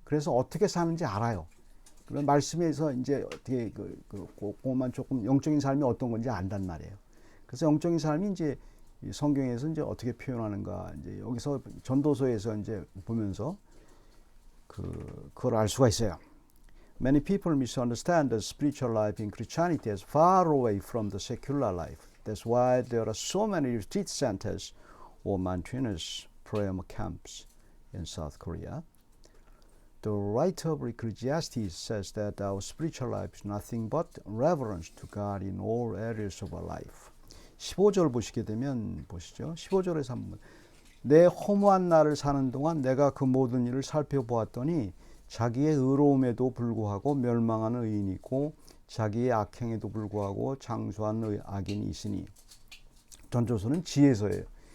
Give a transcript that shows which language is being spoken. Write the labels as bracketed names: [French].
[Korean] 그래서 어떻게 사는지 알아요. 그런 말씀에서 이제 어떻게 그것만 조금 영적인 삶이 어떤 건지 안단 말이에요. 그래서 영적인 삶이 이제 성경에서 이제 어떻게 표현하는가 이제 여기서 전도서에서 이제 보면서 그걸 알 수가 있어요. [English] Many people misunderstand the spiritual life in Christianity as far away from the secular life. That's why there are so many retreat centers or mountainous prayer camps in South Korea. The writer of Ecclesiastes says that our spiritual life is nothing but reverence to God in all areas of our life. [Korean] 15절 보시게 되면 보시죠. 15절에서 한번 내 허무한 날을 사는 동안 내가 그 모든 일을 살펴보았더니 자기의 의로움에도 불구하고 멸망하는 의인이 있고 자기의 악행에도 불구하고 장수한 악인이 있으니 전조서는 지혜서예요.